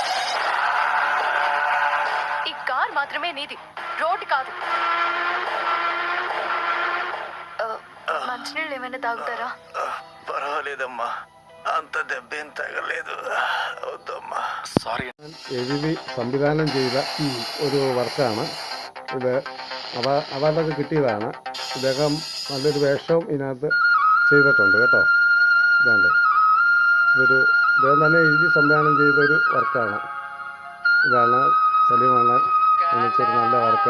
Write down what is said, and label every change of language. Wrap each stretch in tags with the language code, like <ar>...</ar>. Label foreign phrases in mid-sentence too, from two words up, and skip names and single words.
<te>ఈ కార్ మాత్రమే నీది, రోడ్ కాదు. మంచినీళ్ళు ఏమైనా తాగుతారా? పర్వాలేదమ్మా, అంత దెబ్బేం తగలేదు. వద్దమ్మా, సారీ.</te> <ml>എഴുതി സംവിധാനം ചെയ്ത ഒരു വർക്കാണ് ഇത്. അവാർഡൊക്കെ കിട്ടിയതാണ്. ഇദ്ദേഹം നല്ലൊരു വേഷവും ഇതിനകത്ത് ചെയ്തിട്ടുണ്ട് കേട്ടോ. ഇതാണ്ട് ഇദ്ദേഹം തന്നെ എഴുതി സംവിധാനം ചെയ്തൊരു വർക്കാണ്. ഇതാണ് സലീമാണ് എനിക്കൊരു നല്ല വർക്ക്.</ml>